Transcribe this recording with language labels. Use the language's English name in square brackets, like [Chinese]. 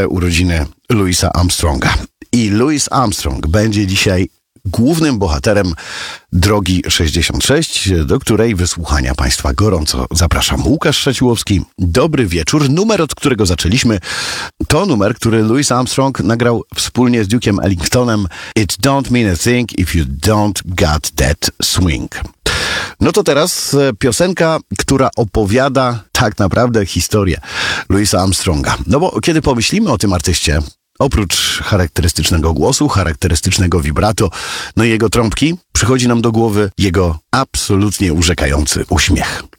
[Polish] urodziny Louisa Armstronga i Louis Armstrong będzie dzisiaj głównym bohaterem drogi 66, do której wysłuchania Państwa gorąco zapraszam. Łukasz Szczeciłowski, dobry wieczór. Numer, od którego zaczęliśmy, to numer, który Louis Armstrong nagrał wspólnie z Duke'em Ellingtonem. [English] It don't mean a thing if you don't got that swing. [Polish] No to teraz piosenka, która opowiada tak naprawdę historię Louisa Armstronga. No bo kiedy pomyślimy o tym artyście, oprócz charakterystycznego głosu, charakterystycznego vibrato, no i jego trąbki, przychodzi nam do głowy jego absolutnie urzekający uśmiech.